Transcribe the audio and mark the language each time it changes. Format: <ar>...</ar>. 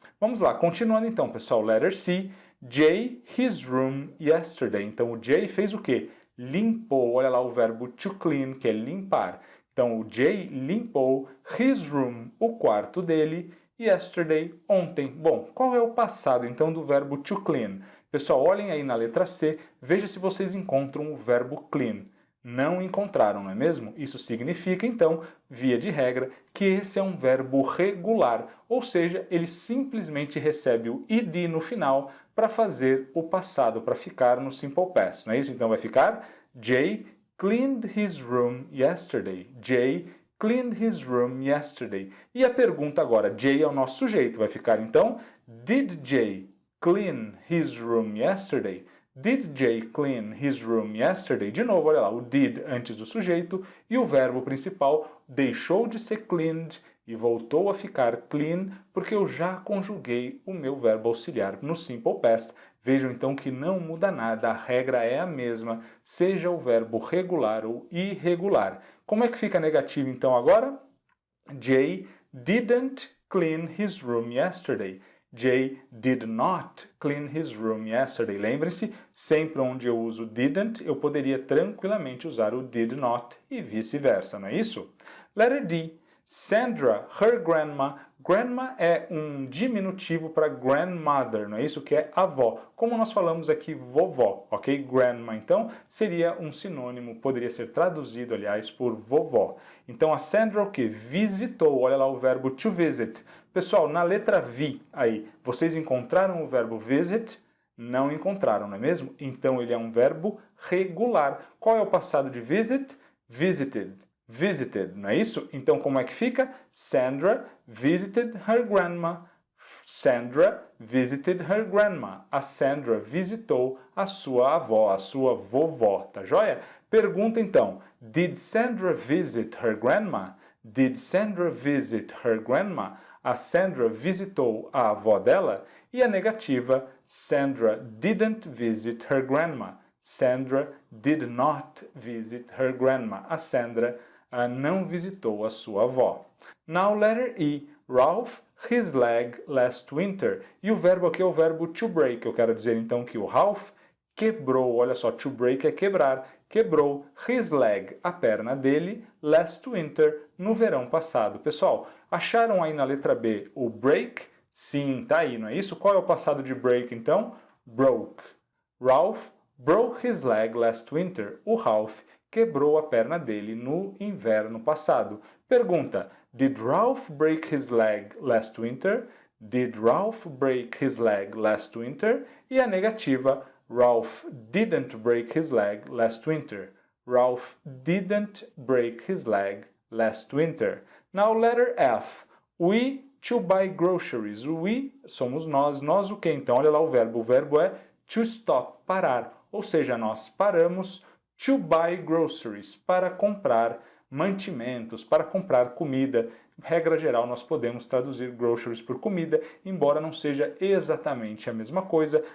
<pt>Vamos lá, continuando então, pessoal.</pt> <en>Letter C. Jay his room yesterday.</en> <pt>Então, o Jay fez o quê? Limpou. Olha lá o verbo</pt> <en>to clean,</en> <pt>que é limpar. Então, o Jay limpou</pt> <en>his room,</en> <pt>o quarto dele,</pt> <en>yesterday,</en> <pt>ontem. Bom, qual é o passado, então, do verbo to clean? Pessoal, olhem aí na letra C, veja se vocês encontram o verbo clean. Não encontraram, não é mesmo? Isso significa, então, via de regra, que esse é um verbo regular, ou seja, ele simplesmente recebe o id no final para fazer o passado, para ficar no simple past, não é isso? Então vai ficar</pt> <en>Jay cleaned his room yesterday. Jay cleaned his room yesterday.</en> <pt>E a pergunta agora, Jay é o nosso sujeito, vai ficar então,</pt> <en>did Jay clean his room yesterday? Did Jay clean his room yesterday?</en> <pt>De novo, olha lá, o did antes do sujeito e o verbo principal deixou de ser cleaned e voltou a ficar clean porque eu já conjuguei o meu verbo auxiliar no simple past. Vejam então que não muda nada, a regra é a mesma, seja o verbo regular ou irregular. Como é que fica negativo então agora?</pt> <en>Jay didn't clean his room yesterday. Jay did not clean his room yesterday.</en> <pt>Lembrem-se, sempre onde eu uso didn't, eu poderia tranquilamente usar o did not e vice-versa, não é isso?</pt> <en>Letter D. Sandra, her grandma.</en> <pt>Grandma é um diminutivo para grandmother, não é isso? Que é avó. Como nós falamos aqui, vovó, ok? Grandma, então, seria um sinônimo, poderia ser traduzido, aliás, por vovó. Então, a Sandra o que? Visitou, olha lá o verbo to visit. Pessoal, na letra V aí, vocês encontraram o verbo visit? Não encontraram, não é mesmo? Então, ele é um verbo regular. Qual é o passado de visit?</pt> <en>Visited. Visited,</en> <pt>não é isso? Então, como é que fica?</pt> <en>Sandra visited her grandma. Sandra visited her grandma.</en> <pt>A Sandra visitou a sua avó, a sua vovó, tá joia? Pergunta então,</pt> <en>did Sandra visit her grandma? Did Sandra visit her grandma?</en> <pt>A Sandra visitou a avó dela? E a negativa,</pt> <en>Sandra didn't visit her grandma. Sandra did not visit her grandma.</en> <pt>A Sandra não visitou a sua avó.</pt> <en>Now, letter E. Ralph his leg last winter.</en> <pt>E o verbo aqui é o verbo to break. Eu quero dizer então que o Ralph quebrou, olha só, to break é quebrar, quebrou</pt> <en>his leg,</en> <pt>a perna dele,</pt> <en>last winter,</en> <pt>no verão passado. Pessoal, acharam aí na letra B o break? Sim, tá aí, não é isso? Qual é o passado de break então?</pt> <en>Broke. Ralph broke his leg last winter.</en> <pt>O Ralph quebrou a perna dele no inverno passado.</pt> <en>Pergunta, did Ralph break his leg last winter? Did Ralph break his leg last winter? E a negativa, Ralph didn't break his leg last winter. Ralph didn't break his leg last winter. Now letter F. We to buy groceries. We</en> <pt>somos nós. Nós o que então? Olha lá o verbo. O verbo é to stop, parar. Ou seja, nós paramos</pt> <en>to buy groceries,</en> <pt>para comprar mantimentos, para comprar comida. Regra geral, nós podemos traduzir groceries por comida, embora não seja exatamente a mesma coisa.</pt>